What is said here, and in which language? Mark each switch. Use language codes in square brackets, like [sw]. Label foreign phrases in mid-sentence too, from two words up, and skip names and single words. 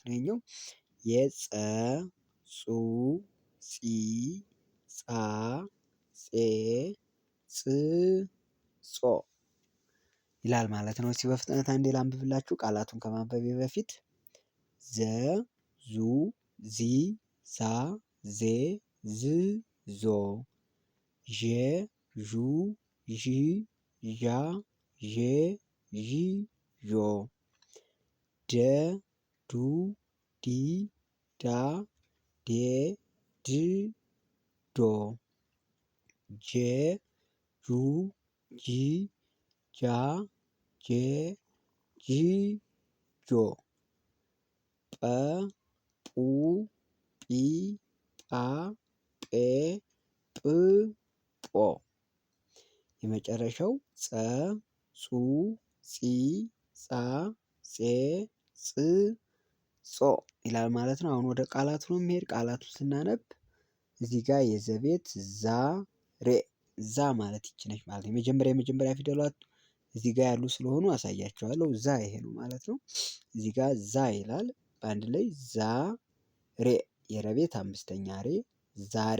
[am] ነው። ይኸኛው የጸ ጹ ጺ ጻ ጼ ጽ ጾ ይላል ማለት ነው። እስኪ በፍጥነት አንዴ ላንብብላችሁ ቃላቱን ከማንበቤ በፊት ዘ ዙ ዚ ዛ ዜ ዝ ዞ ዠ ዡ ዢ ዣ ዤ ዢ ዦ ደ ዱ ዲ ዳ ዴ ድ ዶ ጄ ጁ ጂ ጃ ጄ ጂ ጆ ጰ ጱ ጲ ጳ ጴ ጵ ጶ የመጨረሻው ጸ ጹ ጺ ጻ ጼ ጽ ጾ ይላል ማለት ነው። አሁን ወደ ቃላቱ ነው የሚሄድ። ቃላቱን ስናነብ እዚህ ጋር የዘቤት ዛ ሬ ዛ ማለት ይቺ ነች ማለት ነው። የመጀመሪያ ፊደሏት እዚህ ጋር ያሉ ስለሆኑ አሳያቸዋለሁ። ዛ ይሄ ነው ማለት ነው። እዚህ ጋር ዛ ይላል በአንድ ላይ ዛ ሬ የረቤት አምስተኛ ሬ ዛሬ